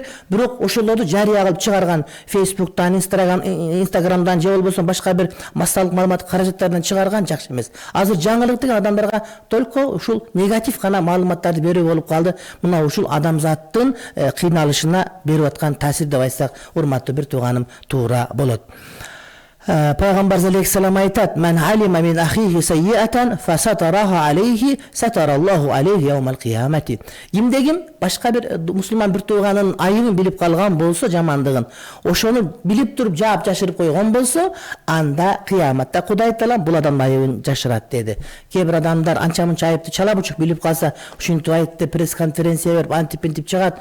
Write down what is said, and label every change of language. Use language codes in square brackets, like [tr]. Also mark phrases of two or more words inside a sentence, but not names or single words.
[ky] Бирок ошолорду жарыя кылып чыгарган, Фейсбуктан, Инстаграмдан же болбосо башка бир массалык маалымат каражаттарынан чыгарган жакшы эмес. Азыр жаңылык деген адамдарга только ушул негатив гана маалыматтарды берүү болуп калды. Мына ушул адамзаттын кыйналышына берип аткан таасир деп айтсак, урматтуу бир тууганым, туура болот. Пайгамбар алейхиссалам айтат: [ar] "من علم من أخيه سيئة فسترها عليه ستره الله عليه يوم القيامة." [ky] Кимде-ким башка бир мусулман бир тууганын айыбын билип калган болсо, жамандыгын, ошону билип туруп жаап жашырып койгон болсо, анда кыяматта Кудай Таала бул адамдын айыбын жашырат деди. Кээ бир адамдар анча-мынча айыпты чала бучук билип калса, ушинтип айтты, пресс-конференция берип антип чыгат.